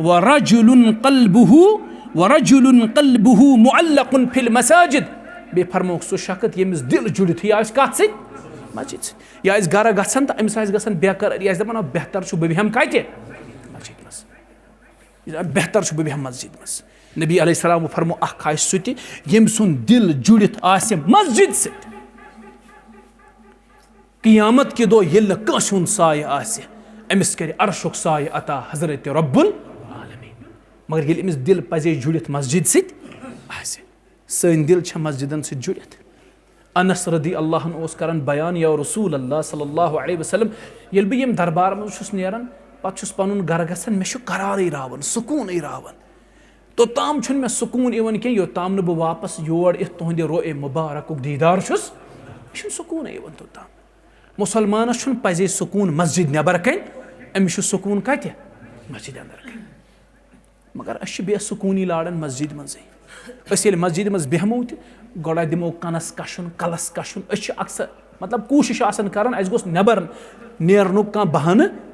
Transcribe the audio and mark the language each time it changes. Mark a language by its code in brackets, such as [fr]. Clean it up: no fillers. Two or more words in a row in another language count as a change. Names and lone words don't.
[ar] ورجل قلبه معلق في المساجد [ks] बे फरमुक सु शख्स यमिस दिल जुड़ित आसे कथ सित मस्जिद सित यह घर गसन तो अमिस गसन बेकरार यह दपान बेहतर छु बह कत मस्जिद मज बेहतर छु बह मस्जिद मज [ar] نبي عليه السلام [ks] फरमो अख आस सु यम सुन दिल जुड़ित आसे मस्जिद सित क़ियामत के दो येल न कंस हुंद साय आसे अमिस कर अर्शुक साय अता हजरत [ar] رب العالمين [ks] मगर येल अमिस दिल पजे जुड़ित मस्जिद सित आसे सन दिल छ मस्जिदन सित जुड़ित अनस [ar] رضي الله [ks] ओस करन बयान [ar] يا رسول الله صلى الله عليه وسلم [ks] येल बह यम दरबार मज छुस नेरन पत छुस पनुन घर गसन मे छु करार रावन सुकून रावन तोताम छुन मे सुकून इवन के योताम न बह वापस योर इत तुहंद रोए मुबारक दीदार छुस मे सुकून इवन तोताम मुसलमानस छुन पजे सुकून मस्जिद नेबर कन अमिस सुकून कत मस्जिद अंदर कन मगर अस बेसुकूनी लाड़न मस्जिद मजे मस्जिद मज बेहमो गोड़ा दिमो कनस कशुन कलस कशुन अक्सर मतलब कोशिश कर गोस नबर नेरनुक कह बहान